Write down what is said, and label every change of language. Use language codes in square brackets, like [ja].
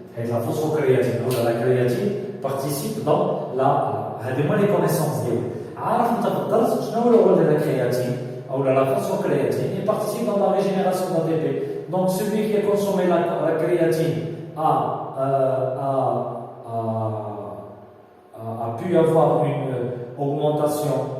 [fr] Et la phosphocréatine ou la créatine participe dans les connaissances. [ar] عارف انت بالضبط شنو هو الرول ديال الكرياتين او [fr] la phosphocréatine il participe dans la régénération d'ATP. Donc celui qui a consommé la créatine a pu avoir une augmentation